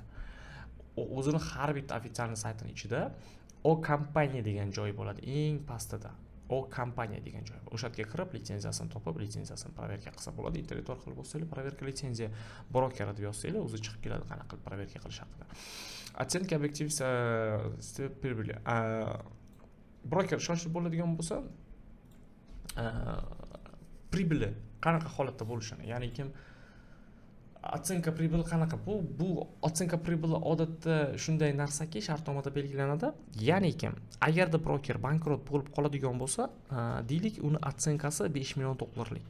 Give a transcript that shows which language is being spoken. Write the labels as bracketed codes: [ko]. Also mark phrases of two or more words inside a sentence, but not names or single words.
[uz] O'zini har bitta ofitsialniy saytining ichida O kompaniya degan joy bo'ladi, eng pastida. O kompaniya degan joy. O'sha yerga kirib, litsenziyasini topib, litsenziyasini proverka qilsa bo'ladi. Internet orqali bo'lsa-lar, proverka litsenziya brokeri deb yozsanglar, o'zi chiqib keladi qanaqa qilib proverka qilish haqida. [ru] Оценка объективности прибыли. [uz] Broker shoshib bo'ladigan bo'lsa, pribili qanaqa holatda bo'lishini, ya'ni kim [ru] оценка прибыли [uz] qanaqa? Bu [ru] оценка прибыли [uz] odatda shunday narsaki, shartnomada belgilanadi. Ya'ni kim agarda broker bankrot bo'lib qoladigan bo'lsa, deylik, uni ocenkasi 5 million dollarlik.